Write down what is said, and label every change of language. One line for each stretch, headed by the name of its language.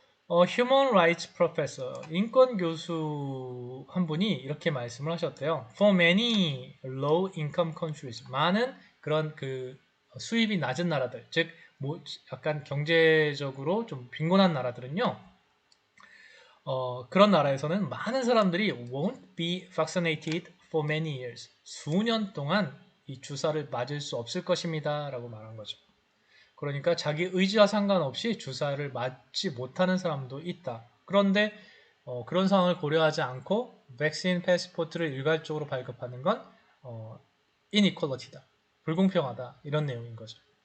English: Human Rights Professor,
Korean: 인권 교수 한 분이 이렇게 말씀을 하셨대요.
English: For many low income countries,
Korean: 많은 그런 그 수입이 낮은 나라들, 즉 약간 경제적으로 좀 빈곤한 나라들은요. 그런 나라에서는 많은 사람들이
English: won't be vaccinated for many years.
Korean: 수년 동안 이 주사를 맞을 수 없을 것입니다. 라고 말한 거죠. 그러니까 자기 의지와 상관없이 주사를 맞지 못하는 사람도 있다. 그런데 그런 상황을 고려하지 않고 백신 패스포트를 일괄적으로 발급하는 건 inequality다. 불공평하다. 이런 내용인 거죠.